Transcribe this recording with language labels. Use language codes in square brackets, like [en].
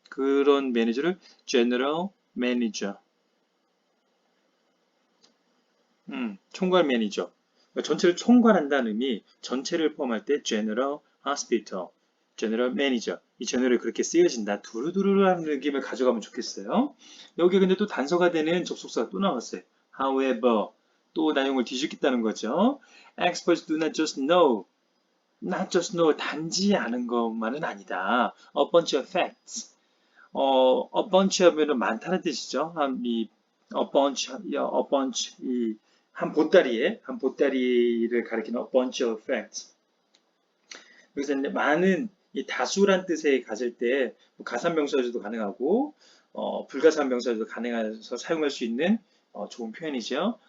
[ko] 그런 매니저를 general manager 총괄 매니저 그러니까 전체를 총괄한다는 의미 전체를 포함할 때 general hospital 제너럴 매니저 이 제너럴이 그렇게 쓰여진다. 두루두루라는 느낌을 가져가면 좋겠어요. 여기 근데 또 단서가 되는 접속사가 또 나왔어요. [en] However [ko] 또 내용을 뒤집겠다는 거죠. [en] Experts do not just know not just know [ko] 단지 아는 것만은 아니다. [en] A bunch of facts a bunch [ko] 하면은 많다는 뜻이죠. a bunch 한 보따리를 가리키는 [en] a bunch of facts [ko] 그래서 이제 많은 이 다수란 뜻에 가질 때 가산명사에서도 가능하고 불가산명사에서도 가능해서 사용할 수 있는 좋은 표현이죠.